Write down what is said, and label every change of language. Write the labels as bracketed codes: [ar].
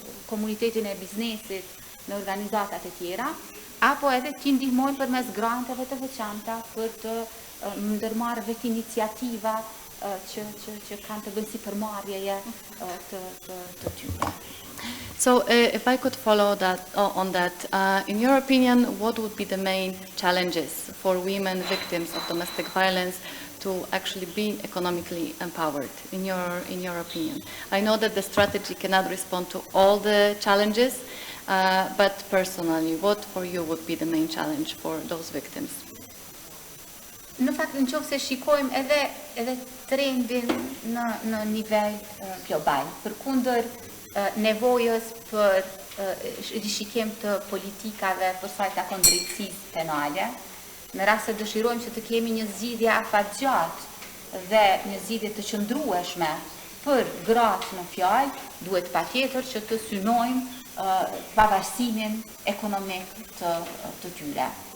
[sq] komunitetin e biznesit në organizatat e tjera, apo edhe t'i ndihmojmë përmes granteve të veçanta për të ndërmarrë vetë iniciativa që kanë të bëjnë si përmarrjeje të tyre. [en] So if I could follow on that, in your opinion, what would be the main challenges for women victims of domestic violence to actually be economically empowered, in your opinion? I know that the strategy cannot respond to all the challenges, But personally, what for you would be the main challenge for those victims? [sq] Në fakt, në qoftë se shikojmë edhe trendin në nivel global, përkundër nevojës për rishikim të politikave për sa i takon drejtësisë penale, në rast se dëshirojmë që të kemi një zgjidhje afatgjatë dhe një zgjidhje të qëndrueshme për gratë në fjalë, duhet patjetër që të synojmë pavarësimin ekonomik të tyre.